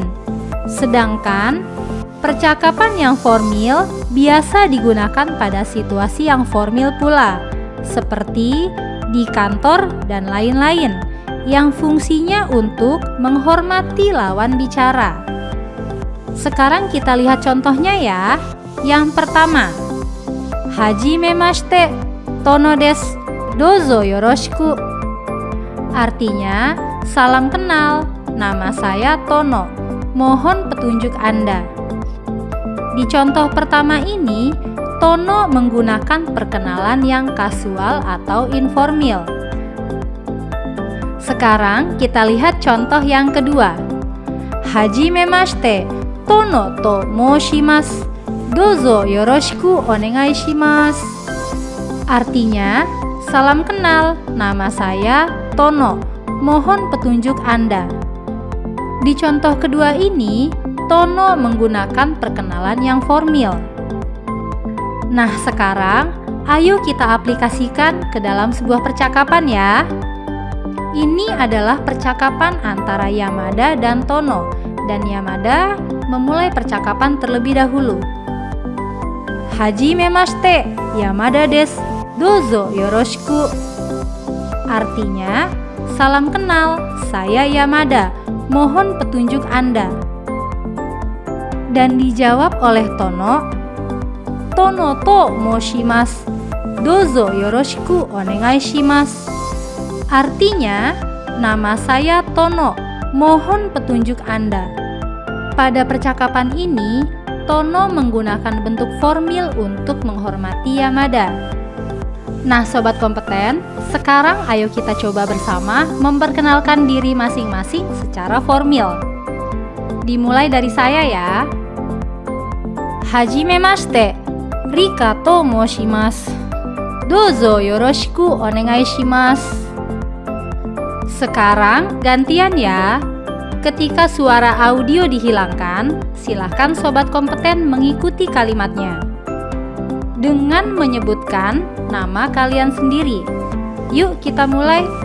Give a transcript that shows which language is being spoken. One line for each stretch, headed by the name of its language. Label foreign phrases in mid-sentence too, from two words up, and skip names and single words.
Indonesian: Sedangkan percakapan yang formal biasa digunakan pada situasi yang formal pula, seperti di kantor dan lain-lain, yang fungsinya untuk menghormati lawan bicara. Sekarang kita lihat contohnya ya. Yang pertama,
Japanese: はじめまして、Tonoです、どうぞよろしく.
Indonesian: Artinya, salam kenal, nama saya Tono, mohon petunjuk Anda. Di contoh pertama ini, Tono menggunakan perkenalan yang kasual atau informal. Sekarang kita lihat contoh yang kedua.
Japanese: はじめまして、Tonoと申します、どうぞよろしくお願いします.
Indonesian: Artinya, salam kenal, nama saya Tono, mohon petunjuk Anda. Di contoh kedua ini, Tono menggunakan perkenalan yang formal. Nah, sekarang ayo kita aplikasikan ke dalam sebuah percakapan ya. Ini adalah percakapan antara Yamada dan Tono, dan Yamada memulai percakapan terlebih dahulu.
Japanese: はじめまして、Yamadaです、どうぞよろしく.
Indonesian: Artinya, salam kenal, saya Yamada, mohon petunjuk Anda. Dan dijawab oleh
Japanese: Tono, Tonoと申します、どうぞよろしくお願いします.
Indonesian: Artinya, nama saya Tono, mohon petunjuk Anda. Pada percakapan ini, Tono menggunakan bentuk formal untuk menghormati Yamada. Nah, Sobat Kompeten, sekarang ayo kita coba bersama memperkenalkan diri masing-masing secara formal. Dimulai dari saya ya.
Japanese: はじめまして、Rikaと申します、どうぞよろしくお願いします.
Indonesian: Sekarang gantian ya. Ketika suara audio dihilangkan, silahkan Sobat Kompeten mengikuti kalimatnya. dengan menyebutkan nama kalian sendiri. Yuk kita mulai.